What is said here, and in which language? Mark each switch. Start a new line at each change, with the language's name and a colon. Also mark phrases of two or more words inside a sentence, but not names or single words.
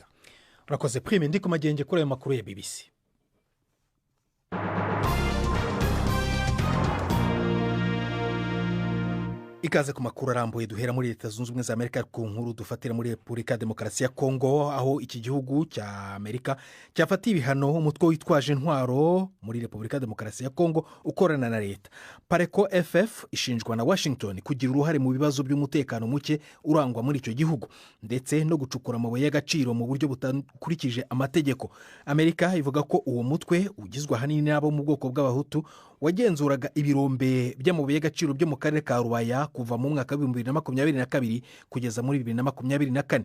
Kinyarwanda: urakoze Prime, ndi ku magenge kuri ayo makuru ya BBC. Ikaze ku makuru arambuye duhera muri Leta Zunze Ubumwe za Amerika ku nkuru dufatira muri Repubulika ya Demokarasi ya Kongo, aho iki gihugu cya Amerika cyafatiye ibihano umutwe witwaje intwaro muri Repubulika ya Demokarasi ya Kongo ukorana na leta. Pareko FF ishinjwa na Washington kugira uruhare mu bibazo by'umutekano muke urangwa muri icyo gihugu ndetse no gucukura amabuye y'agaciro mu buryo butakurikije amategeko. Amerika ivuga ko uwo mutwe ugizwe ahanini n'abo mu bwoko bw'abahutu wagenzuraga ibirombe by'amabuye y'agaciro byo mu karere ka Rubaya kuva mu mwaka wa 2022 kugeza muri 2024.